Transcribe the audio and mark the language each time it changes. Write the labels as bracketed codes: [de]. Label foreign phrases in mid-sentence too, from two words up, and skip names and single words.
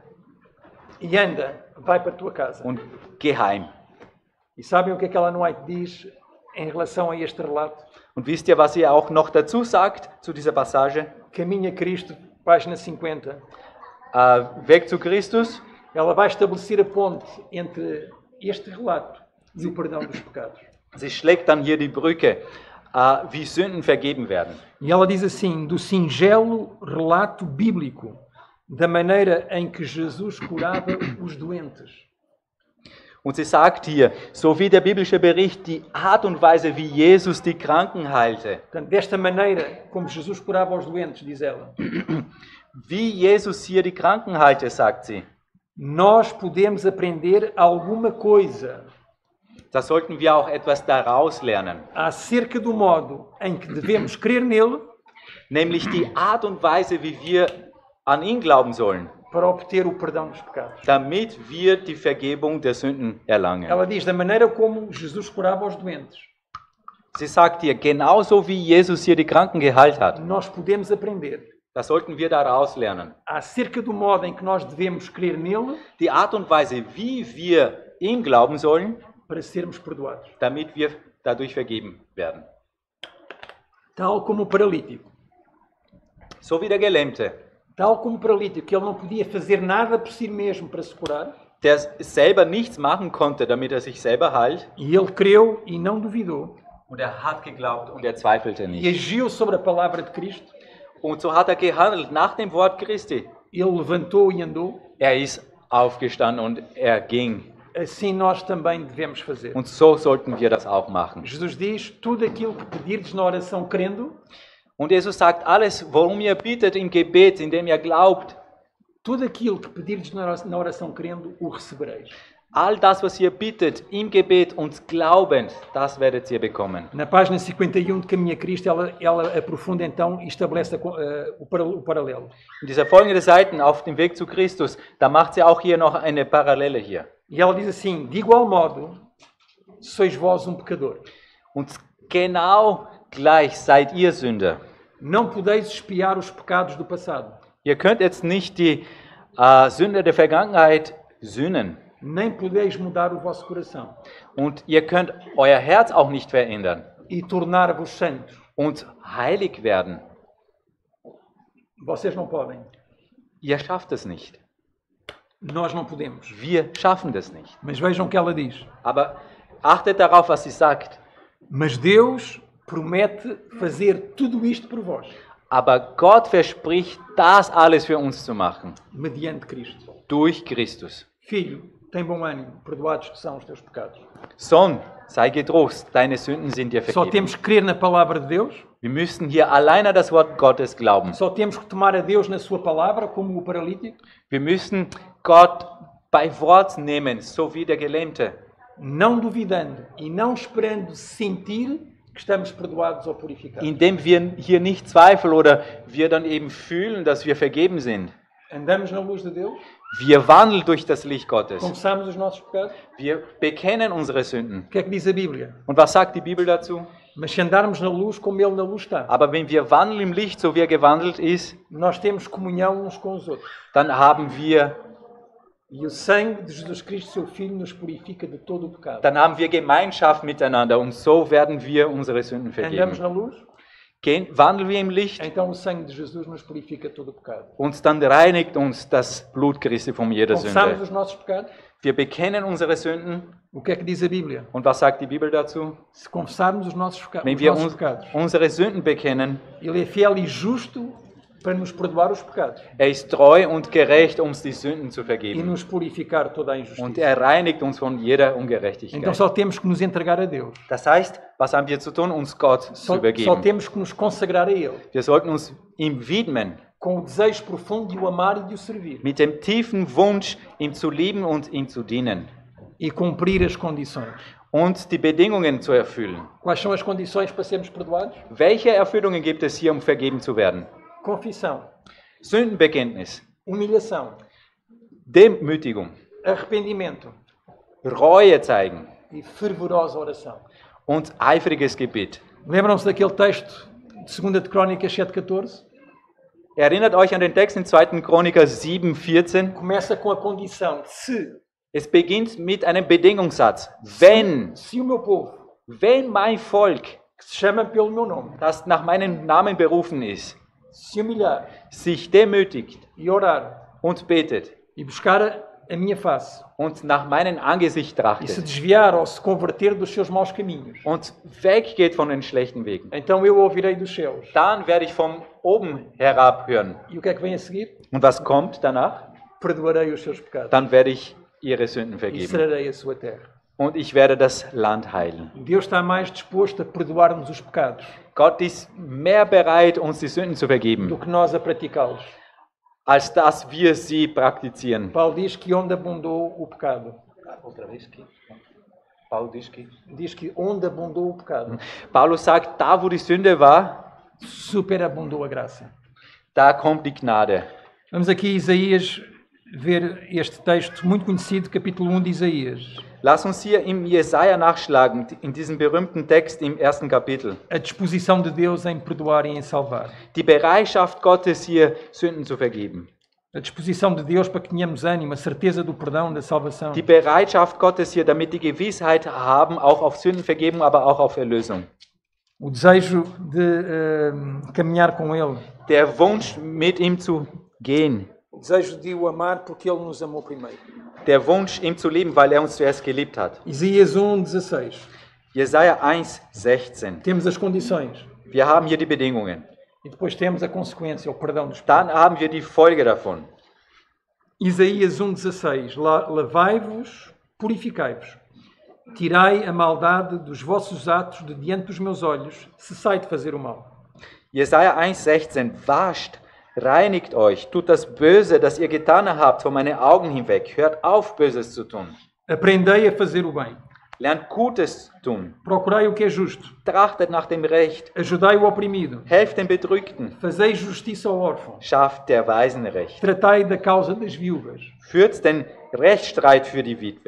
[pt] e anda, vai para a tua casa. [de] und geh heim. [pt] E sabem o que é que Ellen White diz em relação a este relato? [de] Und wisst ihr, was ihr auch noch dazu sagt zu dieser Passage? [pt] Caminha Cristo, página 50. [de] Weg zu Christus. [pt] Ela vai estabelecer a ponte entre este relato e o perdão dos pecados. [de] Sie schlägt dann hier die Brücke, wie Sünden vergeben werden. [pt] E ela diz assim, do singelo relato bíblico da maneira em que Jesus curava os doentes. [de] Und sie sagt hier, so wie der biblische Bericht, die Art und Weise, wie Jesus die Kranken heilte, [pt] Portanto, desta maneira como Jesus curava os doentes, diz ela, [de] wie Jesus hier die Kranken heilte, sagt sie, [pt] nós podemos aprender alguma coisa [de] da sollten wir auch etwas daraus lernen. [pt] acerca do modo em que devemos crer nele [de] Nämlich die Art und Weise, wie wir an ihn glauben sollen, [pt] para obter o perdão dos pecados. [de] damit wir die Vergebung der Sünden erlangen. [pt] Ela diz da maneira como Jesus curava os doentes, [de] Sie sagt hier, genauso wie Jesus hier die Kranken geheilt hat, [pt] nós podemos aprender [de] das sollten wir daraus lernen. [pt] acerca do modo em que nós devemos crer nele [de] Die Art und Weise, wie wir ihm glauben sollen, [pt] para sermos perdoados. [de] damit wir dadurch vergeben werden. [pt] Tal como o paralítico. [de] So wie der Gelähmte, [pt] Tal como o paralítico, que ele não podia fazer nada por si mesmo para se curar, [de] der selber nichts machen konnte, damit er sich selber heilt. [pt] e ele creu e não duvidou, [de] Und er hat geglaubt und er zweifelte [pt] e [de] nicht. [pt] agiu sobre a palavra de Cristo, [de] Und so hat er gehandelt nach dem Wort Christi. [pt] ele levantou e andou, [de] Er ist aufgestanden und er ging. [pt] assim nós também devemos fazer. [de] Und so sollten wir das auch machen. [pt] Jesus diz, tudo aquilo que pedirdes na oração crendo, [de] Und Jesus sagt, alles, worum ihr bittet im Gebet, indem ihr glaubt, [pt] tudo aquilo que pedirdes na oração crendo, o recebereis. [de] all das, was ihr bittet im Gebet und glaubend, das werdet ihr bekommen. [pt] Na página 51 de Caminha Cristo, ela aprofunda então e estabelece o paralelo. [de] In dieser folgenden Seiten auf dem Weg zu Christus, da macht sie auch hier noch eine Parallele hier. [pt] E ela diz assim, de igual modo, sois vós pecador. [de] Und genau gleich seid ihr Sünder. [pt] Não podeis expiar os pecados do passado, [de] Ihr könnt jetzt nicht die Sünde der Vergangenheit sühnen. [pt] nem podeis mudar o vosso coração [de] Und ihr könnt euer Herz auch nicht verändern [pt] e tornar-vos santos. [de] und heilig werden. [pt] Vocês não podem, [de] Ihr schafft es nicht. [pt] nós não podemos. [de] Wir schaffen das nicht. [pt] Mas vejam o que ela diz. [de] Aber achtet darauf, was sie sagt. [pt] Mas Deus promete fazer tudo isto por vós, [de] Aber Gott verspricht, das alles für uns zu machen. [pt] mediante Cristo. [de] Durch Christus. [pt] Filho, tem bom ânimo, perdoados que são os teus pecados. [de] Sohn, sei getrost, deine Sünden sind dir [pt] Só [de] vergeben. [pt] temos que crer na palavra de Deus, [de] Wir müssen hier allein an das Wort Gottes glauben. [pt] só temos que tomar a Deus na sua palavra, como o paralítico, [de] Wir müssen Gott bei Wort nehmen, so wie der Gelähmte. [pt] não duvidando e não esperando sentir que estamos perdoados ou purificados. [de] Indem wir hier nicht zweifeln oder wir dann eben fühlen, dass wir vergeben sind. [pt] Andamos na luz de Deus, [de] Wir wandeln durch das Licht Gottes. [pt] confessamos os nossos pecados. [de] Wir bekennen unsere Sünden. [pt] O que é que diz a Bíblia? [de] Und was sagt die Bibel dazu? [pt] Mas se andarmos na luz como Ele na luz está, [de] Aber wenn wir wandeln im Licht, so wie er gewandelt ist, [pt] nós temos comunhão uns com os outros. [de] dann haben wir [pt] E o sangue de Jesus Cristo, seu Filho, nos purifica de todo o pecado. [de] Gemeinschaft miteinander und so werden wir unsere Sünden [pt] Andamos [de] vergeben. [pt] na luz, [de] Wandeln wir im Licht [pt] então o sangue de Jesus nos purifica todo o pecado. [de] und dann reinigt uns das Blut Christi von jeder [pt] Confessamos [de] Sünde. [pt] os nossos pecados. [de] Wir bekennen unsere Sünden. [pt] O que é que diz a Bíblia? [de] Und was sagt die Bibel dazu? [pt] Se confessarmos os nossos [de] Wenn wir [pt] pecados, [de] unsere Sünden bekennen, [pt] Ele é fiel e justo para nos perdoar os pecados [de] er ist treu und gerecht, uns die Sünden zu [pt] e [de] vergeben. [pt] nos purificar toda a [de] Und [pt] injustiça. [de] er reinigt uns von jeder [pt] Então [de] Ungerechtigkeit. [pt] só temos que nos entregar a Deus. [de] Das heißt, was haben wir zu tun? Uns Gott zu [pt] Só [de] übergeben. [pt] temos que nos consagrar a Ele, [de] Wir sollten uns ihm widmen, [pt] com o desejo profundo de o amar e de o servir, [de] mit dem tiefen Wunsch, ihm zu lieben und ihm zu dienen [pt] e cumprir as condições. [de] und die Bedingungen zu erfüllen. [pt] Quais são as condições para sermos perdoados? [de] Welche Erfüllungen gibt es hier, um vergeben zu werden? [pt] Confissão, [de] Sündenbekenntnis, [pt] humilhação, [de] Demütigung, [pt] arrependimento [de] Reue zeigen [pt] e fervorosa oração. [de] und eifriges Gebet. [pt] Lembram-se daquele texto de 2 de Crónicas 7,14? [de] Erinnert euch an den Text in 2. Chroniker 7,14. [pt] Começa com a condição: se [de] Es beginnt mit einem Bedingungssatz. Wenn [pt] o meu povo, [de] mein Volk, [pt] que se chama pelo meu nome, [de] das nach meinem Namen berufen ist, [pt] se humilhar [de] sich demütigt [pt] e orar [de] und betet [pt] e buscar a minha face [de] und nach meinem Angesicht [pt] e se [de] trachtet [pt] desviar ou se converter dos seus maus caminhos, [de] und weggeht von den schlechten Wegen, [pt] então eu ouvirei dos céus. [de] dann werde ich von oben herab hören. [pt] E o que é que vem a seguir? [de] Und was kommt danach? [pt] Perdoarei os seus pecados [de] Dann werde ich ihre Sünden [pt] e [de] vergeben [pt] sararei a sua terra. [de] und ich werde das Land heilen. [pt] Deus está mais disposto a perdoar-nos os pecados [de] Gott ist mehr bereit, uns die Sünden zu [pt] do [de] vergeben, [pt] que nós a praticá-los. [de] als dass wir sie praktizieren. [pt] Paulo diz que onde abundou o pecado. Diz que onde abundou o pecado, [de] Paulus sagt, da wo die Sünde war, [pt] superabundou a graça. [de] da kommt die Gnade. [pt] Vamos aqui Isaías ver este texto muito conhecido, capítulo 1 de Isaías. [de] Lass uns hier im Jesaja nachschlagen, in diesem berühmten Text im 1. Kapitel. [pt] A disposição de Deus em perdoar e em salvar. [de] Die Bereitschaft Gottes, hier Sünden zu vergeben. [pt] A disposição de Deus para que tenhamos ânimo, a certeza do perdão, da salvação. [de] Die Bereitschaft Gottes hier, damit die Gewissheit haben, auch auf Sündenvergebung, aber auch auf Erlösung. [pt] O desejo de caminhar com Ele. [de] Der Wunsch, mit ihm zu gehen. [pt] O desejo de o amar porque Ele nos amou primeiro. [de] Der Wunsch, ihm zu lieben, weil er uns zuerst geliebt hat. [pt] Isaías 1:16. [de] Jesaja 1,16. [pt] Temos as condições. [de] Wir haben hier die Bedingungen. [pt] E depois temos a consequência, o perdão dos [de] Dann [pt] pecados. [de] haben wir die Folge davon. [pt] Isaías 1:16. Lavai-vos, purificai-vos. Tirai a maldade dos vossos atos de diante dos meus olhos. Cessai de fazer o mal. [de] Jesaja 1,16. Wascht, reinigt euch, tut das Böse, das ihr getan habt, von meinen Augen hinweg. Hört auf, Böses zu tun. [pt] Aprendei a fazer o bem. [de] Lernt Gutes tun. [pt] Procurai o que é justo. [de] Trachtet nach dem Recht. [pt] Ajudai o oprimido. [de] Helft den Bedrückten. [pt] Fazei justiça ao órfão. [de] Schafft der Weisen Recht. [pt] Tratai da causa das viúvas. [de] Führt den Rechtsstreit für die Witwe.